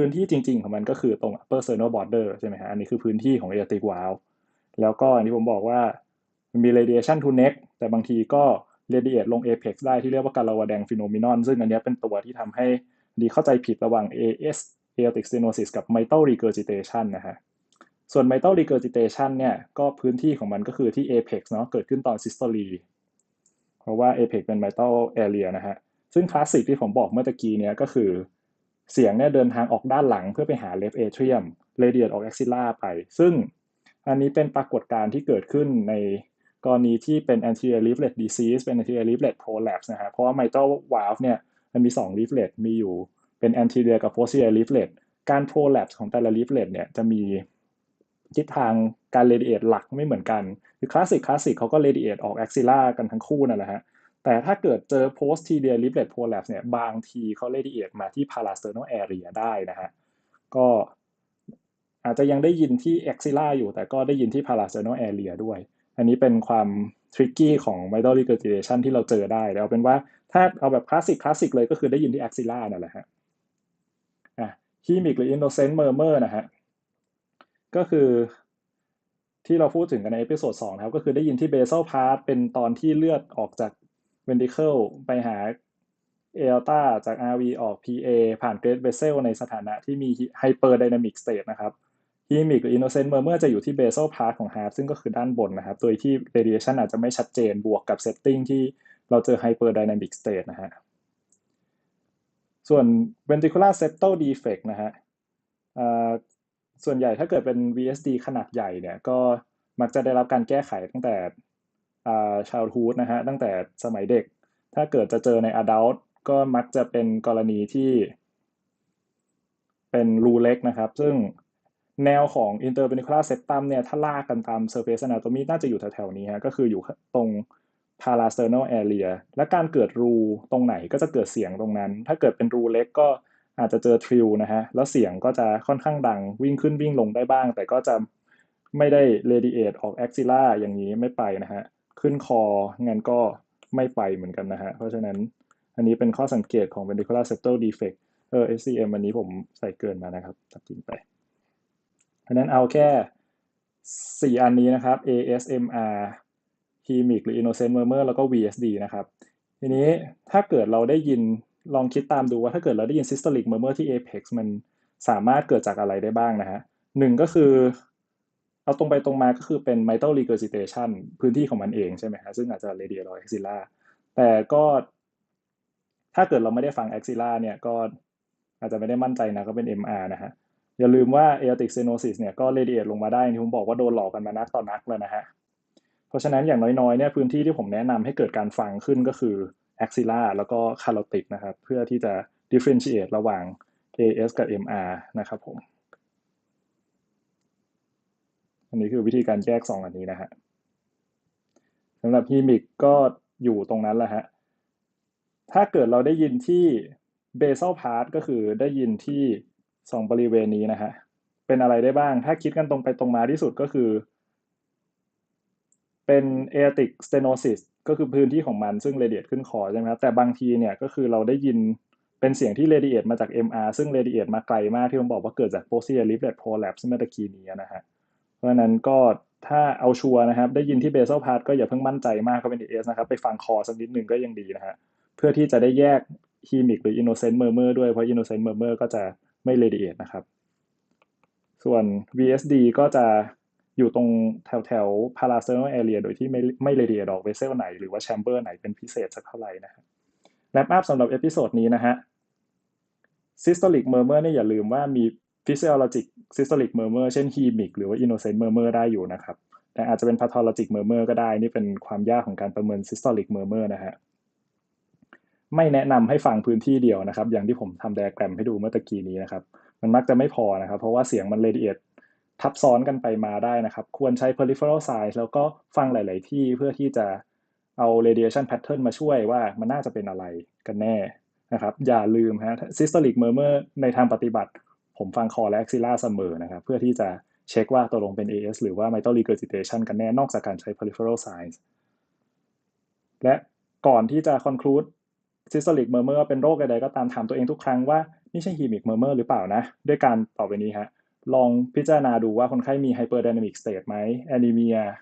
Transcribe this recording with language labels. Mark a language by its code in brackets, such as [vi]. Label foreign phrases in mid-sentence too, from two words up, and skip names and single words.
[th] นที่จริงๆของมันก็คือตรง [en] upper sternal border [th] ใช่ไหมฮะอันนี้คือพื้นที่ของ [en] aortic valve [th] แล้วก็อันที่ผมบอกว่ามันมี [en] radiation to neck [th] แต่บางทีก็ radiate ลง apex ได้ที่เรียกว่าการระวะแดง phenomenon ซึ่งอันนี้เป็นตัวที่ทำให้ดีเข้าใจ ผิดระหว่าง [en] AS aortic stenosis [th] กับ [en] mitral regurgitation [th] นะฮะส่วน [en] mitral regurgitation [th] เนี่ยก็พื้นที่ของมันก็คือที่ apex เนาะเกิดขึ้นตอน systole เพราะว่า apex เป็น [en] mitral area [th] นะฮะซึ่งคลาสสิก ที่ผมบอกเมื่อตะกี้เนี่ยก็คือเสียงเนี่ยเดินทางออกด้านหลังเพื่อไปหา [en] left atrium radiate [th] ออก axilla ไปซึ่งอันนี้เป็นปรากฏการณ์ที่เกิด ขึ้นในกรณีที่เป็น [en] anterior leaflet disease [th] เป็น [en] anterior leaflet prolapse [th] นะฮะเพราะว่า [en] mitral valve [th] เนี่ยมันมี 2 leaflet มีอยู่เป็น anterior กับ [en] posterior leaflet [th] การ prolapse ของแต่ละ leaflet เนี่ยจะมีทิศทางการ radiate หลักไม่เหมือนกันคือคลาสสิกเขาก็ radiate ออก axilla กันทั้งคู่นั่นแหละฮะแต่ถ้าเกิดเจอ [en] posterior leaflet prolapse [th] เนี่ยบางทีเขา radiate มาที่ [en] parasternal area [th] ได้นะฮะก็อาจจะยังได้ยินที่ axilla อยู่แต่ก็ได้ยินที่ [en] parasternal area [th] ด้วย อันนี้เป็นความทริกกี้ของ [en] vital regurgitation [th] ที่เราเจอได้แล้วเป็นว่าถ้าเอาแบบคลาสสิกเลยก็คือได้ยินที่ axilla นั่นแหละฮะhemic หรือ [en] innocent murmur [th] นะฮะก็คือที่เรา พูดถึงกันในเอพิโซด2นะครับก็คือได้ยินที่ [en] basal part [th] เป็นตอนที่เลือดออกจาก ventricle ไปหา aorta จาก RV ออก PA ผ่าน [en] great vessel [th] ในสถานะที่มี [en] hyperdynamic state [th] นะครับ hemic หรือ [en] innocent murmur [th] จะอยู่ที่ [en] basal part [th] ของ heart ซึ่งก็คือด้านบนนะครับโดยที่ radiation อาจจะไม่ชัดเจนบวกกับ setting ที่เราเจอ [en] hyperdynamic state [th] นะฮะส่วน [en] ventricular septal defect [th] นะฮะส่วนใหญ่ถ้าเกิดเป็น VSD ขนาดใหญ่เนี่ยก็มักจะได้รับการแก้ไขตั้งแต่childhood นะฮะตั้งแต่สมัยเด็กถ้าเกิดจะเจอใน adult ก็มักจะเป็นกรณีที่ เป็นรูเล็กนะครับซึ่งแนวของ [en] interventricular septum [th] เนี่ยถ้าลากกันตาม [en] surface anatomy [th] น่าจะอยู่แถวๆนี้ฮะก็คืออยู่ตรง [en] parasternal area [th] และการเกิดรูตรงไหนก็จะเกิดเสียงตรงนั้นถ้าเกิดเป็นรูเล็กก็อาจจะเจอทริลนะฮะแล้วเสียงก็จะค่อนข้างดังวิ่ง ขึ้นวิ่งลงได้บ้างแต่ก็จะไม่ได้ radiate ออก axilla อย่างนี้ไม่ไปนะฮะขึ้นคองั้นก็ไม่ไปเหมือนกันนะฮะเพราะฉะนั้นอันนี้เป็นข้อสังเกตของ [en] ventricular septal defect SCM [th] อันนี้ผมใส่เกินมา นะครับตัดทิ้งไปเพราะนั้นเอาแค่4อันนี้นะครับ [en] ASMR Hemic [th] หรือ [en] Innocent Murmur [th] แล้วก็ VSD นะครับทีนี้ถ้าเกิดเราได้ยินลองคิดตามดูว่าถ้าเกิดเราได้ ยิน [en] Systolic Murmur [th] ที่ Apex มันสามารถเกิดจากอะไรได้บ้างนะฮะหนึ่งก็คือเอาตรงไปตรงมาก็คือเป็น [en] mitral regurgitation [th] พื้น ที่ของมันเองใช่ไหมฮะซึ่งอาจจะ [en] radial axilla [th] แต่ก็ถ้าเกิดเราไม่ได้ฟัง axilla เนี่ยก็อาจจะไม่ได้มั่นใจนะก็เป็น MR นะฮะอย่าลืมว่า [en] aortic stenosis [th] เนี่ยก็ radiate ลงมาได้ที่ผมบอกว่าโดนหลอกกันมานักต่อนักแล้วนะฮะเพราะฉะนั้นอย่างน้อยๆเนี่ยพื้นที่ที่ผมแนะนำให้เกิดการฟังขึ้นก็คือ axilla แล้วก็ carotid นะครับเพื่อที่จะ differentiate ระหว่าง AS กับ MR นะครับผม อันนี้คือวิธีการแยก2อันนี้นะฮะสำหรับ hemic ก็อยู่ตรงนั้นแหละฮะถ้าเกิดเราได้ยินที่ [en] basal part [th] ก็คือได้ยินที่2บริเวณนี้นะฮะเป็นอะไรได้บ้างถ้าคิดกันตรงไปตรงมาที่สุดก็คือ เป็น [en] aortic stenosis [th] ก็คือพื้นที่ของมันซึ่ง radiate ขึ้นคอใช่ไหมครับแต่บางทีเนี่ยก็คือเราได้ยินเป็นเสียงที่ radiate มาจาก MR ซึ่ง radiate มาไกลมากที่ผมบอกว่าเกิดจาก posterior [en] riblet prolapse [th] เมื่อตะกี้นี้นะฮะเพราะฉะนั้นก็ถ้าเอาชัวร์นะครับได้ยินที่ [en] basal part [th] ก็อย่าเพิ่งมั่นใจมากก็เป็น AS นะครับไปฟังคอสักนิดหนึ่งก็ยังดีนะฮะเพื่อที่จะได้แยก hemic หรือ [en] innocent murmur [th] ด้วยเพราะ [en] innocent murmur [th] ก็จะไม่ radiate นะครับ ส่วน VSD ก็จะอยู่ตรงแถว parasternal area โดยที่ไม่ radiate ออก vessel ไหนหรือว่า chamber ไหนเป็นพิเศษสักเท่าไหร่นะฮะ [en] wrap up [th] สำหรับเอพิโซดนี้นะฮะ [en] systolic murmur [th] เนี่ยอย่าลืมว่ามี [en] physiologic systolic murmur [th] เช่น hemic หรือว่า [en] innocent murmur [th] ได้อยู่นะครับแต่อาจจะเป็น [en] pathologic murmur [th] ก็ได้นี่เป็นความยากของการประเมิน [en] systolic murmur [th] นะฮะไม่แนะนำให้ฟังพื้นที่เดียวนะครับอย่างที่ผมทำไดอะแกรมให้ดูเมื่อตะกี้นี้นะครับมันมักจะไม่พอนะครับเพราะว่าเสียง มัน radiate ทับซ้อนกันไปมาได้นะครับควรใช้ [en] peripheral size [th] แล้วก็ฟังหลายๆที่เพื่อที่จะเอา [en] radiation pattern [th] มาช่วย ว่ามันน่าจะเป็นอะไรกันแน่นะครับอย่าลืมฮะ [en] systolic murmur [th] ในทางปฏิบัติผมฟังคอและ axilla เสมอนะครับเพื่อที่จะเช็คว่าตกลงเป็น AS หรือว่า [en] mitral regurgitation [th] กันแน่นอกจากการใช้ [en] peripheral size [th] และก่อนที่จะ [en] conclude systolic murmur [th] เป็นโรคใดๆก็ตามถามตัวเองทุกครั้งว่านี่ใช่ [en] hemic murmur [th] หรือเปล่านะด้วยการต่อไปนี้ฮะลองพิจารณาดูว่าคนไข้มี [en] hyperdynamic state [th] ไหม anemia